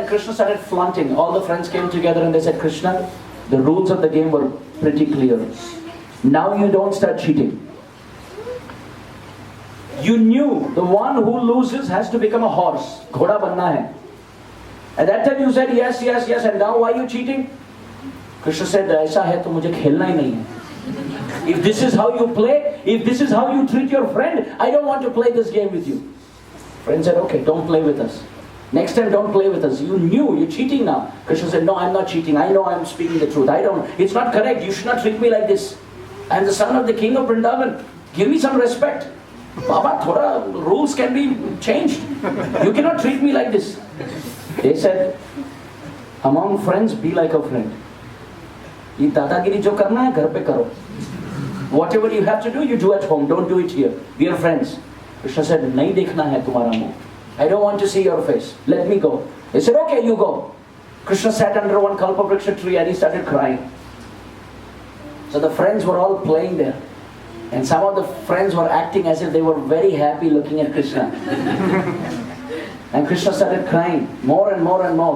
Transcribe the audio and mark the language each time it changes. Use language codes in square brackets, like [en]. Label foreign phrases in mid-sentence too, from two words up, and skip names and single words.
[en] And Krishna started flaunting. All the friends came together and they said, Krishna, the rules of the game were pretty clear. Now you don't start cheating. You knew the one who loses has to become a horse. [hi] Ghoda banna hai. [en] At that time you said yes, yes, yes, and now why are you cheating? Krishna said, [hi] aisa hai to mujhe khelna hi nahi hai. [en] If this is how you play, if this is how you treat your friend, I don't want to play this game with you. Friend said, okay, don't play with us. Next time don't play with us. You knew, you're cheating now. Krishna said, no, I'm not cheating. I know I'm speaking the truth. It's not correct. You should not treat me like this. I'm the son of the king of Vrindavan. Give me some respect. Baba, thoda rules can be changed. You cannot treat me like this. They said, among friends, be like a friend. [hi] Ye dadagiri jo karna hai, ghar pe karo. [en] Whatever you have to do, you do at home. Don't do it here. We are friends. Krishna said, [hi] nahi dekhna hai tumhara muh. [en] I don't want to see your face. Let me go. They said, okay, you go. Krishna sat under one kalpavriksha tree and he started crying. So the friends were all playing there. And some of the friends were acting as if they were very happy looking at Krishna. And Krishna started crying more and more and more.